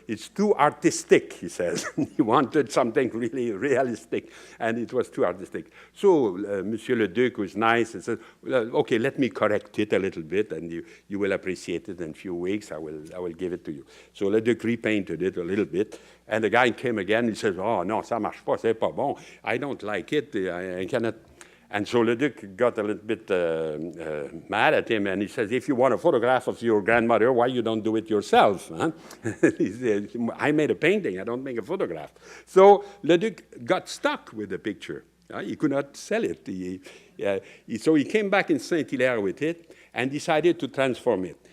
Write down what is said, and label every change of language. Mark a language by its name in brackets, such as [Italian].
[English] It's too artistic, he says. He wanted something really realistic, and it was too artistic. So Monsieur Leduc was nice and said, well, okay, let me correct it a little bit, and you will appreciate it in a few weeks. I will give it to you. So Leduc repainted it a little bit, and the guy came again. He says, [French] oh non, ça marche pas, c'est pas bon. [English] I don't like it. I cannot. And so Leduc got a little bit mad at him, and he says, if you want a photograph of your grandmother, why you don't do it yourself? Huh? He said, I made a painting, I don't make a photograph. So Leduc got stuck with the picture. He could not sell it. So he came back in Saint-Hilaire with it and decided to transform it.